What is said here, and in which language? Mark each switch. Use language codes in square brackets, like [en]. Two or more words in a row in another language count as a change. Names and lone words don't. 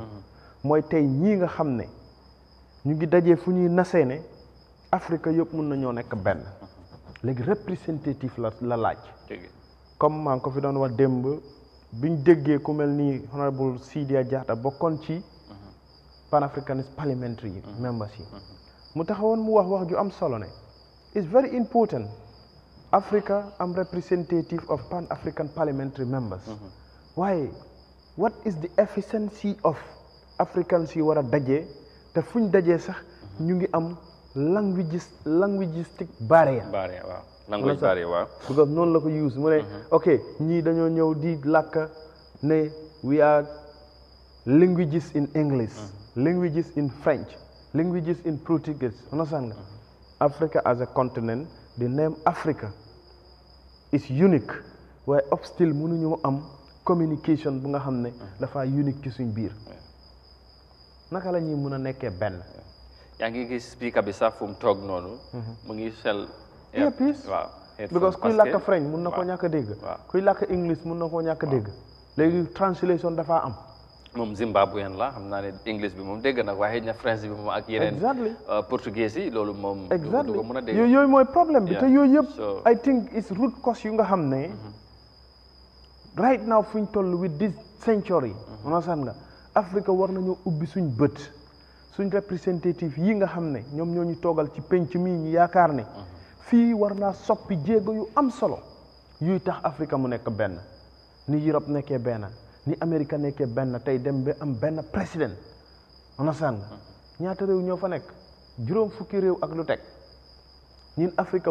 [wo] mooy tey ñii nga xam ne ñu ngi dajee fu ñuy nasee ne Afrique yëpp mun nañoo nekk benn. léegi représentatif la laaj. comme maa ngi ko fi doon wax démb biñ déggee ku mel ni honorable Sidia Jatta bokkoon ci [en] Pan-Africanist Parliamentary members [wo] yi. mu taxawoon mu wax ju am solo ne [en] it's very important Africa am representative of Pan-African Parliamentary members. [wo] waaye [en] what is the efficiency of Africans [wo] yi war a dajee te fuñ dajee sax ñu ngi am [en] linguistic barrier. [wo] waaw [en] language barrier [wo] waaw. because noonu la ko use mu ne ok ñii dañoo ñëw di làkk ne [en] we are languages in English. languages in French. languages in Portuguese. [wo] understand nga [en] Africa as a continent the name Africa is unique [wo] waaye of still mënuñoo am communication bu nga xam ne dafa unique ci suñ biir naka la ñuy mën a nekkee benn. yaa ngi gis speaker bi sax fu mu toog noonu. mu ngi sel. [en] earpiece [wo] waaw because kuy làkk French mun na koo ñàkk a dégg. kuy làkk English mun na koo ñàkk a dégg. léegi translation dafa am. moom Zimbabwean la xam naa ne English bi moom dégg na waaye na French bi moom ak yeneen. portugais yi loolu moom. du ko mën a dégg yooyu mooy problème bi te yooyu yëpp. [en] I think it's root cause [wo] yu nga xam ne. [en] right now [wo] fu ñu toll [en] with this century. [wo] understand nga Afrique war nañoo ubbi suñ bët suñ représentative yi nga xam ne ñoom ñoo ñu toogal ci penc mii ñu yaakaar ne. fii war naa soppi jéego yu am solo yuy tax Afrique mu nekk benn ni Europe nekkee benn ni Amérique nekkee benn tey dem ba am benn président understand nga ñaata réew ñoo fa nekk juróom fukki réew ak lu teg ñun Afrique